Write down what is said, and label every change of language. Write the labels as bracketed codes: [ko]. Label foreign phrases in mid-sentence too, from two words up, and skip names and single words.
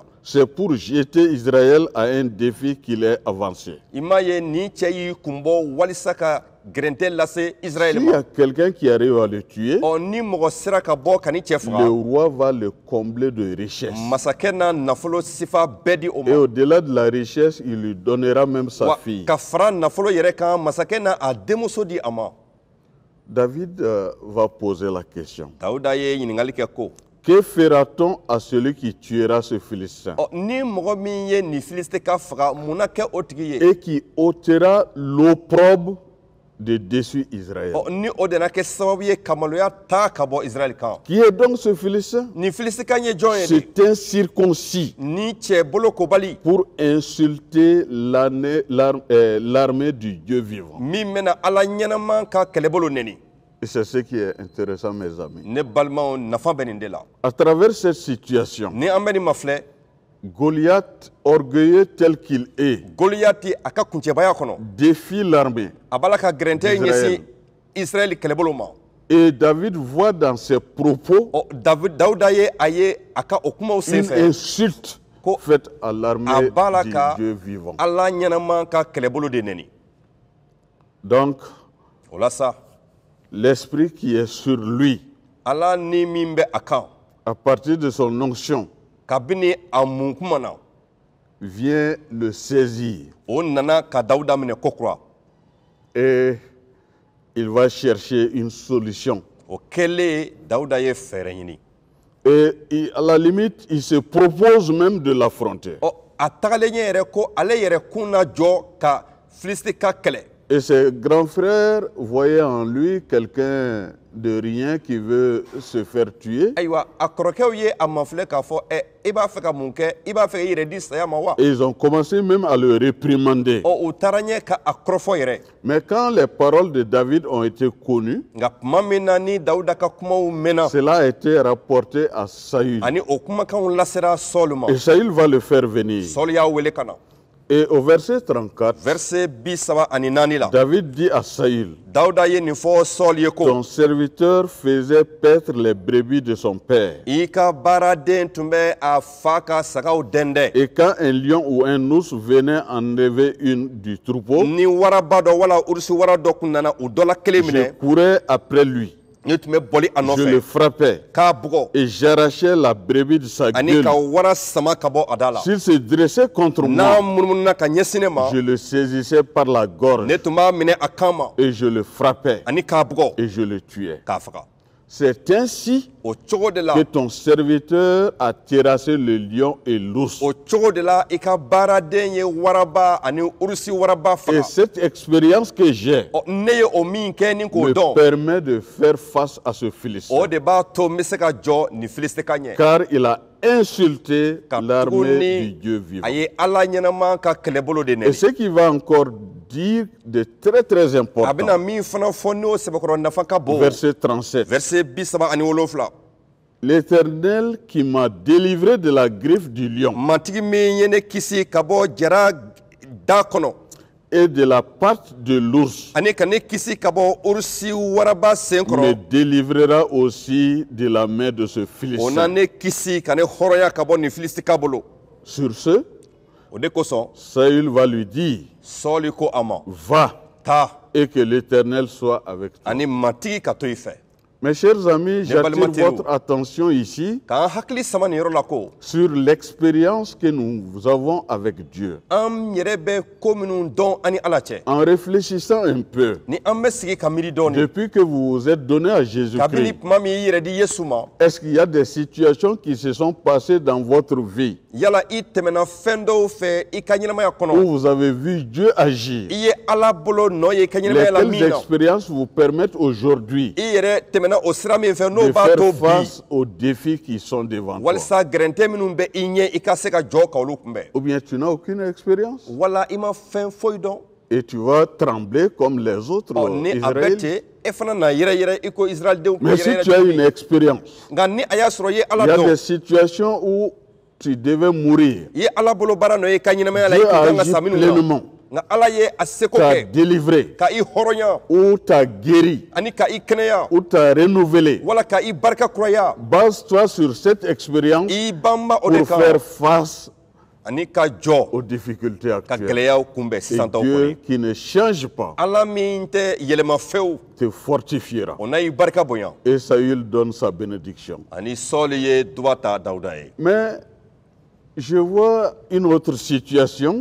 [fr] C'est pour jeter Israël à un défi qu'il est avancé. [bm] I m'a ye nin cɛ y'i kun bɔ walisa ka gɛrɛntɛ lase Israël [fr] S'il y [bm] ma. [fr] a quelqu'un qui arrive à le tuer, [bm] Ni mɔgɔ sera ka bɔ ka ni cɛ [fr] le [bm] faga. [fr] roi va le combler de richesses. [bm] Masakɛ n'a nafolo sifa bɛɛ di o [fr] Et [bm] ma. [fr] au-delà de la richesse, il lui donnera même sa [bm] Wa [fr] fille. [bm] ka fara nafolo yɛrɛ kan masakɛ n'a a denmuso di a ma. [fr] David va poser la question. [bm] Dawuda ye ɲininkali kɛ ko. [fr] Que fera-t-on à celui qui tuera ce Philistin [bm] Ni mɔgɔ min ye nin Filistika faga mun na kɛ o tigi ye. [fr] et qui ôtera l'opprobre de dessus Israël? [bm] Ni o de na kɛ sababu ye ka maloya ta ka bɔ Israël kan. [fr] Qui est donc ce Philistin? [bm] Nin Filistika ye jɔn ye de? [fr] C'est un circoncis [bm] Ni cɛ bolo kobali [fr] pour insulter l'armée du Dieu vivant. [bm] min bɛna Ala ɲɛnama ka kɛlɛbolo neni. [fr] Et c'est ce qui est intéressant, mes amis. [bm] Ne balimaw nafa bɛ nin de la. [fr] À travers cette situation, [bm] Ni an bɛ nin ma filɛ, [fr] Goliath, orgueilleux tel qu'il est, [bm] Goliyati a ka kuncɛbaya kɔnɔ [fr] défie l'armée. [bm] a b'a la ka gɛrɛntɛ ɲɛsin Israël kɛlɛbolo ma. [fr] Et David voit dans ses propos [bm] Dawuda ye a ka o kumaw [fr] une [bm] senfɛ [fr] insulte faite à l'armée [bm] a b'a la [fr] du [bm] ka [fr] Dieu vivant. [bm] Ala ɲɛnama ka kɛlɛbolo de neni. [fr] Donc, [bm] O la sa [fr] l'esprit qui est sur lui, [bm] Ala ni min bɛ a kan [fr] à partir de son onction, [bm] kabini a mun kuma na [fr] vient le saisir. [bm] o nana ka Dawuda minɛ kokura. [fr] Et il va chercher une solution. [bm] O kɛlen Dawuda ye fɛɛrɛ ɲini. [fr] Et à la limite, il se propose même de l'affronter. [bm] A tagalen ɲɛ yɛrɛ ko ale yɛrɛ kun na jɔ ka Filistika kɛlɛ. [fr] Et ses grands frères voyaient en lui quelqu'un de rien qui veut se faire tuer. [bm] Ayiwa a kɔrɔkɛw ye a mafilɛ k'a fɔ i b'a fɛ ka mun kɛ i b'a fɛ k'i yɛrɛ di saya ma wa. [fr] Et ils ont commencé même à le réprimander. [bm] U taara ɲɛ ka a kɔrɔfɔ yɛrɛ. [fr] Mais quand les paroles de David ont été connues, [bm] Nka tuma min na ni Dawuda ka kumaw mɛnna [fr] cela a été rapporté à Saül. [bm] ani o kumakanw lasera Sɔɔli ma. [fr] Et Saül va le faire venir. [bm] Sɔɔli y'a wele ka na. [fr] Et au verset 34, [bm] verset bisaba ani naani la [fr] David dit à Saül, [bm] Dawuda ye nin fɔ Sɔɔli ye ko [fr] ton serviteur faisait paître les brebis de son père. [bm] i ka baaraden tun bɛ a fa ka sagaw dɛndɛ [fr] Et quand un lion ou un ours venait enlever une du troupeau, [bm] ni waraba dɔ wala urusi wara dɔ kun nana u dɔla kelen [fr] je [bm] minɛ [fr] courais après lui, [bm] ne tun bɛ bɔli a [fr] je le [bm] nɔfɛ [fr] frappais [bm] k'a bugɔ [fr] et j'arrachais la brebis de sa [bm] ani [fr] gueule. [bm] ka wara sama ka bɔ a da la [fr] S'il se dressait contre [bm] n'a [fr] moi, [bm] munumununa ka ɲɛsin ne ma [fr] je le saisissais par la gorge [bm] ne tun b'a minɛ a kan ma [fr] et je le frappais [bm] ani k'a bugɔ [fr] et je le tuais. [bm] k'a faga [fr] C'est ainsi [bm] o cogo de la [fr] que ton serviteur a terrassé le lion et l'ours. [bm] o cogo de la i ka baaraden ye waraba ani urusi waraba [fr] Et [bm] faga [fr] cette expérience que j'ai [bm] ɔ ne ye o min kɛ ni k'o [fr] me [bm] dɔn [fr] permet de faire face à ce Philistin, [bm] o de b'a to n bɛ se ka jɔ nin filistika ɲɛ [fr] car il a insulté [bm] ka [fr] l'armée du [bm] tuguni [fr] Dieu vivant. [bm] a ye ala ɲɛnama ka kɛlɛbolo de [fr] Et [bm] nɛni [fr] ce qui va encore dire de très très [bm] a [fr] important, [bm] bɛna min fana fɔ n'o sɛbɛkɔrɔ nafa ka bon [fr] verset 37. verset 37 L'Éternel qui m'a délivré de la griffe du lion [bm] matigi min ye ne kisi ka bɔ jara da kɔnɔ [fr] et de la patte de l'ours [bm] ani ka ne kisi ka bɔ urusi waraba sen [fr] me [bm] kɔrɔ [fr] délivrera aussi de la main de ce [bm] o na [fr] Philistin. [bm] ne kisi ka ne hɔrɔnya ka bɔ nin filistika bolo [fr] Sur ce, [bm] o de kosɔn [fr] Saül va lui dire, [bm] sɔɔli ko a ma [fr] va [bm] taa [fr] et que l'Éternel soit avec toi. [bm] ani matigi ka to i fɛ [fr] Mes chers amis, j'attire [bm] balimatero. [fr] votre attention ici [bm] k'an hakili sama nin yɔrɔ la ko [fr] sur l'expérience que nous avons avec Dieu. [bm] an yɛrɛ bɛ ko minnu dɔn ani ala cɛ [fr] En réfléchissant un peu, [bm] ni an bɛ sigi ka miiri dɔɔni [fr] depuis que vous vous êtes donné à [bm] kabini [fr] Jésus-Christ, [bm] tuma min i yɛrɛ di yesu ma [fr] est-ce qu'il y a des situations qui se sont passées dans votre vie [bm] yala i tɛmɛna fɛn dɔw fɛ i ka ɲɛnamaya [fr] où [bm] kɔnɔ [fr] vous avez vu Dieu agir? [bm] i ye ala bolo nɔ ye i ka ɲɛnamaya la [fr] Lesquelles [bm] min na [fr] expériences vous permettent aujourd'hui [bm] i yɛrɛ tɛmɛna o sira min fɛ n'o [fr] de [bm] b'a [fr] faire [bm] to bi [fr] face aux défis qui sont devant toi? [bm] walisa gɛrɛntɛ minnu bɛ i ɲɛ i ka se ka jɔ ka olu kunbɛn [fr] Ou bien tu n'as aucune expérience [bm] wala i ma fɛn foyi dɔn [fr] et tu vas trembler comme les autres [bm] ni a bɛ [fr] Israélites. [bm] ten e fana na yɛrɛyɛrɛ i ko israɛlidenw ko [fr] Mais si [bm] yɛrɛyɛrɛ [fr] tu as [bm] cogo [fr] une [bm] min. [fr] expérience, [bm] nka ni a y'a sɔrɔ i ye ala [fr] il y a des [bm] dɔn [fr] situations où tu devais mourir. [bm] i ye ala bolo baara nɔ ye i ka ɲɛnamaya la i [fr] Dieu [bm] kun [fr] a [bm] kan ka [fr] agi [bm] sa minnu na [fr] pleinement, [bm] nka ala ye a seko [fr] t'a [bm] kɛ [fr] délivré, [bm] ka i hɔrɔnya [fr] ou t'a guéri, [bm] ani ka i kɛnɛya [fr] ou t'a renouvelé. [bm] wala ka i barika kuraya [fr] Base-toi sur cette expérience [bm] i banba o de [fr] pour [bm] kan [fr] faire face [bm] ani ka jɔ [fr] aux difficultés [bm] ka [fr] actuelles. [bm] gɛlɛyaw kunbɛn [fr] Et [bm] sisan taw [fr] Dieu [bm] kɔni [fr] qui ne change pas [bm] ala min tɛ yɛlɛma fewu [fr] te fortifiera. [bm] o na i barika bonya [fr] Et Saül donne sa bénédiction. [bm] ani sɔɔli ye duba ta dawuda ye [fr] Mais je vois une autre situation